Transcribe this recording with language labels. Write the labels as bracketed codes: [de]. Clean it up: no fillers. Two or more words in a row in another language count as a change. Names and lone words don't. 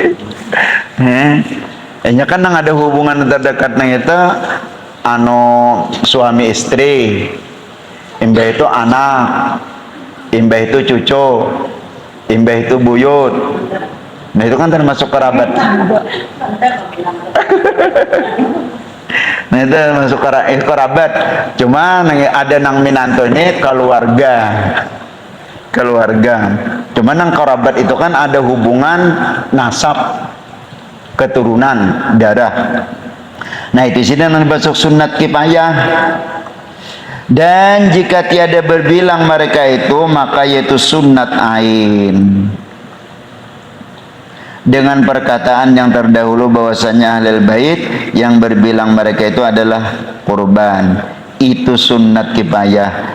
[bjn] Enya kan nang ada hubungan terdekat nang itu, suami istri, imbah itu anak, imbah itu cucu, imbah itu buyut. Nah itu kan termasuk kerabat. Nah itu masuk kerabat. Cuma ada nang minanto ini keluarga. Cuma nang kerabat itu kan ada hubungan nasab, keturunan, darah. [ms] Nah itu sini yang masuk sunnat kifayah. Dan jika tiada berbilang mereka itu, maka yaitu sunnat ain. Dengan perkataan yang terdahulu bahwasanya [ar] أهل البيت [ms] yang berbilang mereka itu adalah kurban, itu sunnat kifayah.